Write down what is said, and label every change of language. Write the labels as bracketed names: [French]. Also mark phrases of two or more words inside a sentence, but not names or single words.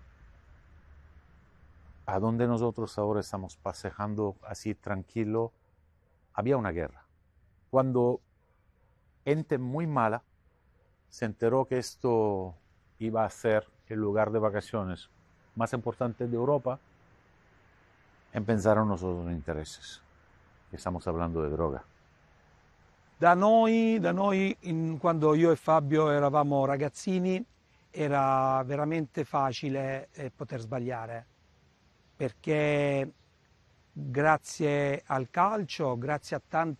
[Spanish] A donde nosotros ahora estamos paseando así tranquilo, había una guerra. Cuando gente muy mala se enteró que esto iba a ser el lugar de vacaciones más importante de Europa, empezaron los otros intereses. Estamos hablando de droga. [Italian] Da noi quando io e Fabio eravamo ragazzini, era veramente facile poter sbagliare, perché grazie al calcio, grazie a